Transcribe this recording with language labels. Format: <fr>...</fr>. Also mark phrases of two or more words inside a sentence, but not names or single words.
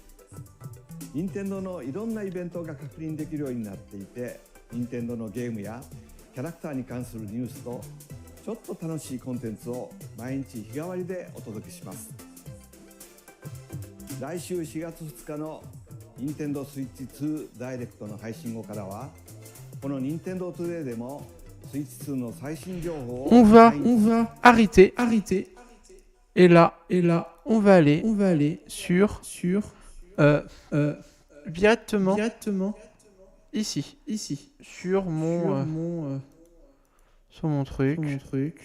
<ja>任天堂のいろんなイベントが確認できるようになっていて、任天堂のゲームやキャラクターに関するニュースとちょっと楽しいコンテンツを毎日日替わりでお届けします。来週4月2日の任天堂スイッチ2ダイレクトの配信後からは、この任天堂トゥデイでもスイッチ2の最新情報を</ja> <fr>On va arrêter. Et là, on va aller sur directement ici, sur mon truc.</fr>